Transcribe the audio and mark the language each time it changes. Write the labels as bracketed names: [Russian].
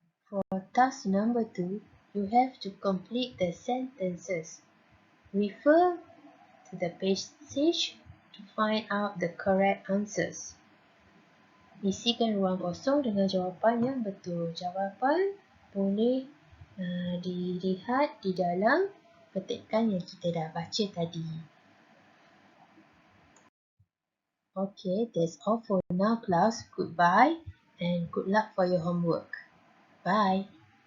[English] For task number 2, you have to complete the sentences. Refer to the passage to find out the correct answers. [Malay] Isikan ruang kosong dengan jawapan yang betul. Jawapan boleh dilihat di dalam petikan yang kita dah baca tadi. [English] Okay, that's all for now, class. Goodbye and good luck for your homework. Bye.